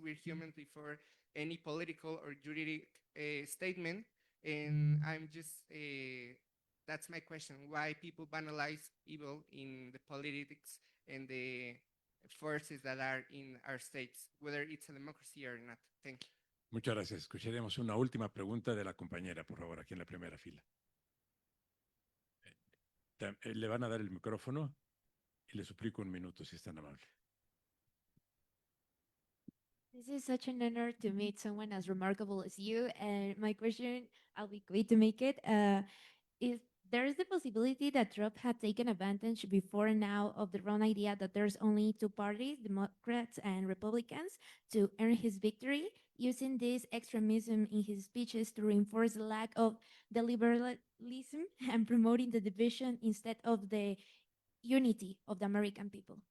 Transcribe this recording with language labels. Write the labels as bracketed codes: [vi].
[en] We're humans before any political or juridic statement. And I'm just that's my question: why people banalize evil in the politics and the forces that are in our states, whether it's a democracy or not? Thank you. [es] Muchas gracias. Escucharemos una última pregunta de la compañera, por favor, aquí en la primera fila. Le van a dar el micrófono y le suplico un minuto, si es tan amable. [en] This is such an honor to meet someone as remarkable as you. And my question, I'll be quick to make it, is there is the possibility that Trump had taken advantage before now of the wrong idea that there's only two parties, Democrats and Republicans, to earn his victory, using this extremism in his speeches to reinforce the lack of the liberalism and promoting the division instead of the unity of the American people.